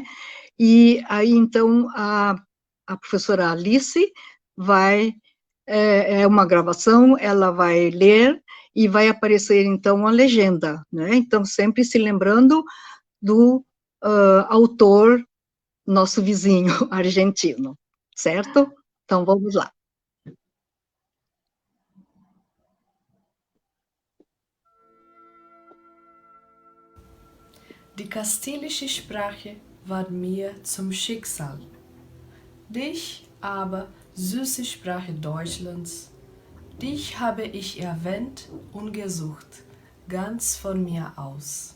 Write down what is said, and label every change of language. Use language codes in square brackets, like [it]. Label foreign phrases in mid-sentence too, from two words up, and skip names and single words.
[pt] E aí, então, a professora Alice vai, é uma gravação, ela vai ler e vai aparecer, então, a legenda, né? Então, sempre se lembrando do autor, nosso vizinho argentino, certo? Então, vamos lá. [de] Die kastilische Sprache ward mir zum Schicksal. Dich aber, süße Sprache Deutschlands, dich habe ich erwähnt und gesucht, ganz von mir aus.